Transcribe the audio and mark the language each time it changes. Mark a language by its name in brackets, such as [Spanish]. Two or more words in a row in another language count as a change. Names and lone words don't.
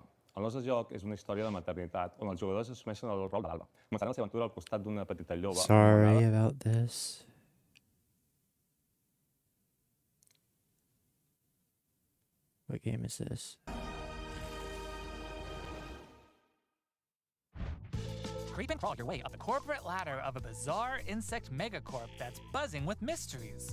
[Catalan] El nostre joc és una història de maternitat on els jugadors assumeixen el rol de l'Alba. Començaran la seva aventura al costat d'una petita lloba. [English] Sorry about this. What game is this? Creep and crawl your way up the corporate ladder of a bizarre insect megacorp that's buzzing with mysteries.